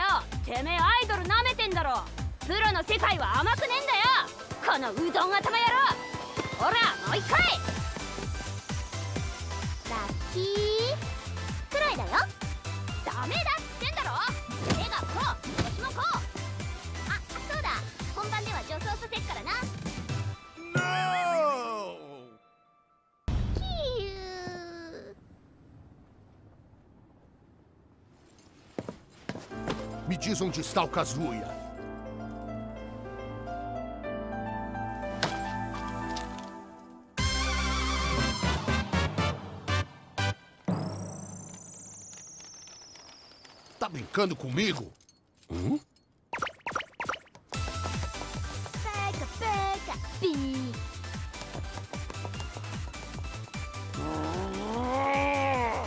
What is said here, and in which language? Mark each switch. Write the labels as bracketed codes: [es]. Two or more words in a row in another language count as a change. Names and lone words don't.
[ja] てめえアイドルなめてんだろ。プロの世界は甘くねえんだよ、このうどん頭野郎。ほらもう一回。ラッキーくらいだよ。ダメだってんだろ。手がこう、腰もこう。あ、そうだ、本番では助走させっからな。 [pt] Me diz onde está o Kazuya. Tá brincando comigo? Pega, pega, pi.